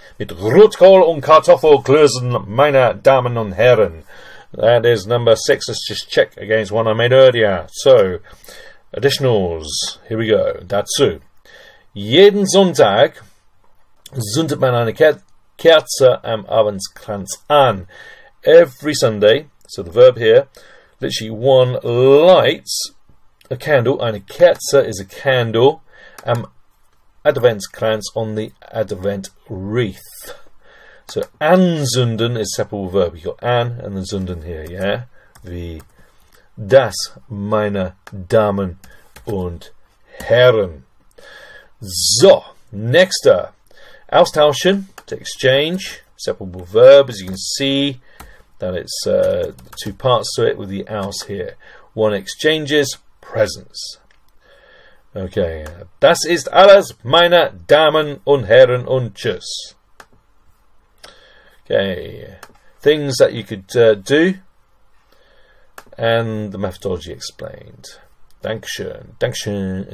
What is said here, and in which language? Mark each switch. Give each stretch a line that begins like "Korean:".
German: Mit Rotkohl und Kartoffelklößen, meine Damen und Herren.
English: That is number 6. Let's just check against one I made earlier. So, additionals. Here we go. Dazu.
German: Jeden Sonntag zündet man eine Kerze am Abendskranz an.
English: Every Sunday, so the verb here, literally one lights a candle.
German: Eine Kerze
English: is a candle.
German: Am Adventskranz,
English: on the Advent wreath. So anzünden is separable verb. You got an and the zünden here, yeah?
German: Wie das, meine Damen und Herren.
English: So, next up. Austauschen, to exchange, separable verb, as you can see that it's two parts to it with the aus here. One exchanges presents.
German: Okay, das ist alles, meine Damen und Herren und tschüss. Okay,
English: things that you could do, and the methodology explained.
German: Dankeschön, Dankeschön,